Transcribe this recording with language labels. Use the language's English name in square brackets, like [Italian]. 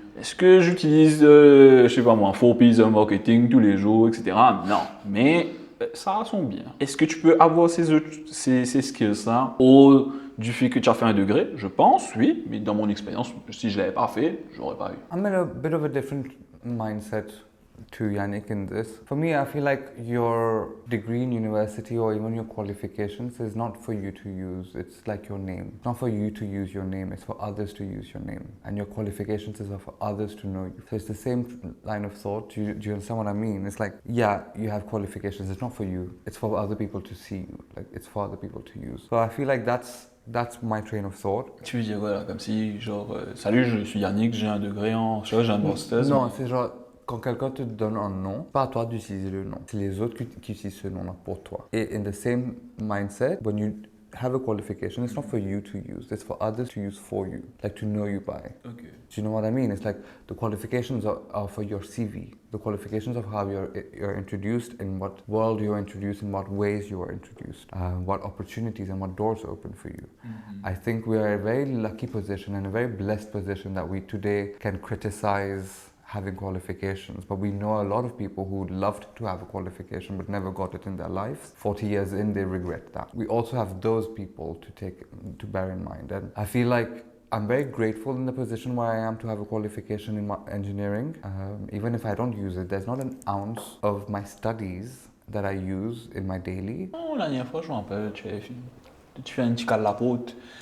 [French] Est-ce que j'utilise, je sais pas moi, 4Ps en marketing tous les jours, etc. Non, mais ça a son bien. Est-ce que tu peux avoir ces skills-là du fait que tu as fait un degré? Je pense, oui, mais dans mon expérience, si je ne l'avais pas fait, je n'aurais pas eu. [English] I'm in a bit of a different mindset to Yannick in this. For me, I feel like your degree in university or even your qualifications is not for you to use. It's like your name. It's not for you to use your name. It's for others to use your name. And your qualifications is for others to know you. So it's the same line of thought. Do you understand what I mean? It's like, yeah, you have qualifications. It's not for you. It's for other people to see you. Like, it's for other people to use. So I feel like that's my train of thought. [French] Tu veux dire voilà, comme si genre, salut, je suis Yannick, j'ai un degré en, je sais pas, j'ai un master. Non, c'est genre, quand quelqu'un te donne un nom, pas à toi d'utiliser le nom. C'est les autres qui utilisent ce nom-là pour toi. [English] Et in the same mindset, when you have a qualification, it's not for you to use. It's for others to use for you, like to know you by. Okay. Do you know what I mean? It's like the qualifications are for your CV. The qualifications of how you're introduced, in what world you're introduced, in what ways you are introduced, what opportunities and what doors open for you. I think we are in a very lucky position and a very blessed position that we today can criticize having qualifications, but we know a lot of people who loved to have a qualification but never got it in their lives. 40 years in, they regret that. We also have those people to bear in mind, and I feel like I'm very grateful in the position where I am to have a qualification in engineering. Even if I don't use it, there's not an ounce of my studies that I use in my daily. [French] Oh, la dernière fois, je me rappelle, tu fais un petit cas de la pote.